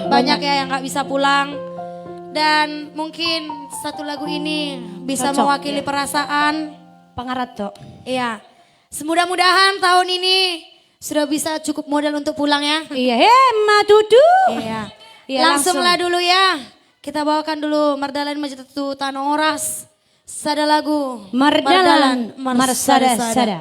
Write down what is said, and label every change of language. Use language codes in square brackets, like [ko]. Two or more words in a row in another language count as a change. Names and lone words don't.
[id] Banyak ya yang gak bisa pulang. Dan mungkin satu lagu ini bisa Cocok, mewakili ya. perasaan. Pangarato. Iya. Semudah-mudahan tahun ini sudah bisa cukup modal untuk pulang ya. Iya, matudu. Iya. Iya, Langsunglah dulu ya. Kita bawakan dulu Mardalan Majatutu Tanah Oras. [bbc] Sada lagu. Mardalan, Marsada Marsada, Sada.